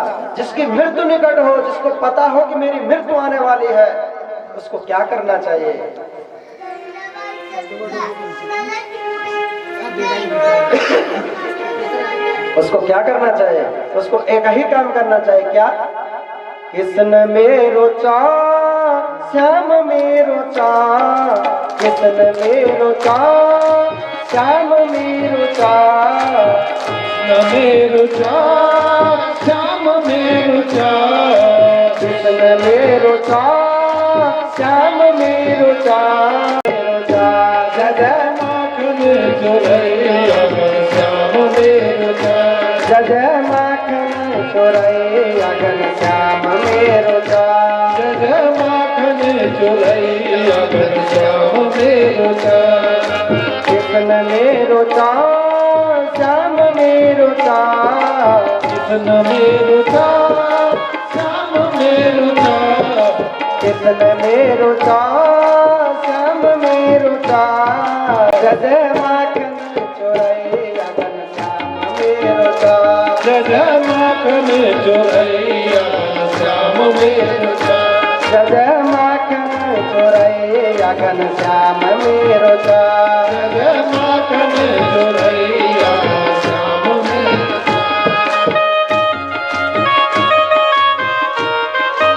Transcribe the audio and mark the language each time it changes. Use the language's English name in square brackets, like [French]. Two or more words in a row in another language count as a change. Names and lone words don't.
[Hindi] जिसकी मृत्यु निकट हो, जिसको पता हो कि मेरी मृत्यु आने वाली है, उसको क्या करना चाहिए? उसको क्या करना चाहिए? उसको एक ही काम करना चाहिए, क्या? [Nepali] कृष्ण मेरो चा श्याम मेरो चा, कृष्ण मेरो चा श्याम मेरो चा, कृष्ण मेरो चा श्याम मेरो चा, कृष्ण मेरो चा श्याम मेरो चा। जय जय माखन चोरैया श्याम मेरो चा, जय जय माखन चोरैया श्याम मेरो चा, जय जय माखन चोरैया श्याम मेरो चा। कृष्ण मेरो चा श्याम मेरो चा, कृष्ण मेरो चा श्याम मेरो चा, कृष्ण मेरो चा श्याम मेरो चा। जय जय माखन चोरैया श्याम मेरो चा, जय जय माखन चोरैया श्याम मेरो चा, जय जय माखन चोरैया श्याम मेरो चा, जय जय माखन चोरैया श्याम मेरो चा।